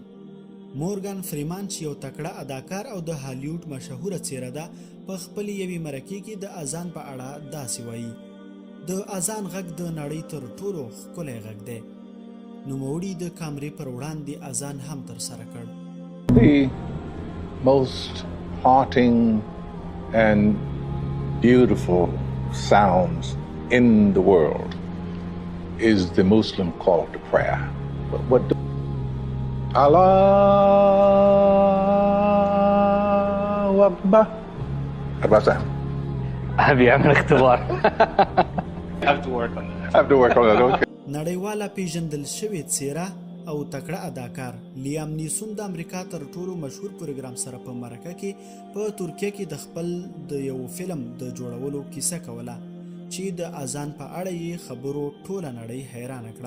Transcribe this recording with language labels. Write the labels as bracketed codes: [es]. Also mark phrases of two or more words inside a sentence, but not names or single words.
[ps] مورګان فریمان چې یو تکړه اداکار او د هالیوډ مشهوره څیره ده، په خپلې یوې مرکې کې د اذان په اړه داسې وایي: د اذان غږ د نړۍ تر ټولو ښکلی غږ دی. نوموړي د کامرې پر وړاندې اذان هم ترسره کړ. [en] The most haunting and beautiful sounds in the world is the Muslim call to prayer. [ar] What Allahu Akbar. [en] How about that? [ar] أبي أعمل اختبار. [en] Have to work on that, okay. [ps] نړیواله پیژندل شوې څیره او تکړه اداکار لیام نیسون د امریکا تر ټولو مشهور پروګرام سره په مرکه کې په ترکیه کې د خپل د یو فلم د جوړولو کیسه کوله چې د اذان په اړه یې خبرو ټوله نړۍ حیرانه کړه.